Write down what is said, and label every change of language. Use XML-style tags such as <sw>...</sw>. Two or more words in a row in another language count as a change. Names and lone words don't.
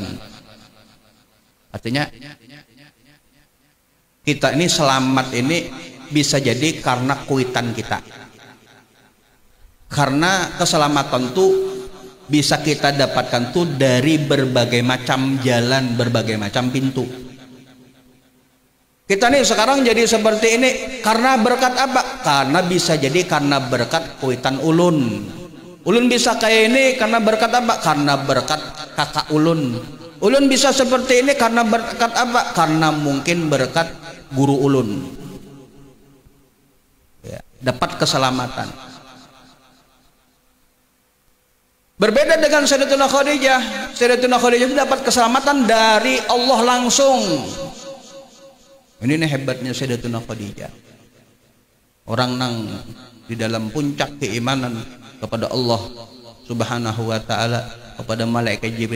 <id>Artinya kita ini selamat ini bisa jadi karena kuitan kita. Karena keselamatan tuh bisa kita dapatkan tuh dari berbagai macam jalan, berbagai macam pintu. Kita nih sekarang jadi seperti ini karena berkat apa? Karena bisa jadi karena berkat kuitan ulun. Ulun bisa kayak ini karena berkat apa? Karena berkat kakak ulun. Ulun bisa seperti ini karena berkat apa? Karena mungkin berkat guru ulun. Ya, dapat keselamatan. Berbeda dengan Sayyidatuna Khadijah. Sayyidatuna Khadijah itu dapat keselamatan dari Allah langsung. Ini nih hebatnya Sayyidatuna Khadijah. Orang nang di dalam puncak keimanan kepada Allah</id> <ar>سبحانه وتعالى,</ar> <id>kepada malaikat Jibril.</id>